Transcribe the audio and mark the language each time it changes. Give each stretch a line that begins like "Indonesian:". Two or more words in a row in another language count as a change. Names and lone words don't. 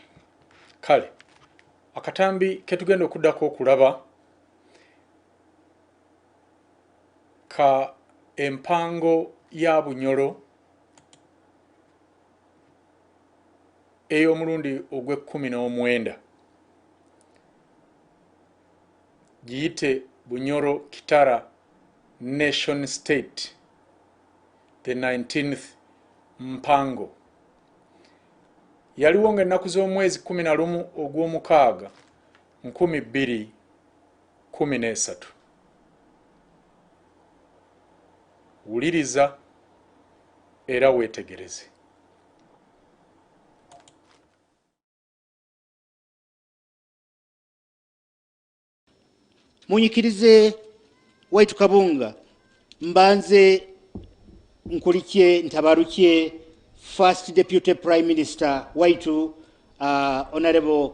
Ganda: Kale akatambi ketugenda okuddako okulaba ka empango ya Bunyoro ey'omulundi ogw'e19 giyite Bunyoro Kitara Nation State,
English: the 19th
Ganda: mpango. Yaliwo ng'ennaku z'omwezi 11 ogw'omukaaga 2013. Wuliriza era weetegereze.
Nyoro: Munyikirize Waitu Kabunga mbanze nkulikye ntabarukye
English: First Deputy Prime Minister
Nyoro: Waitu Honorable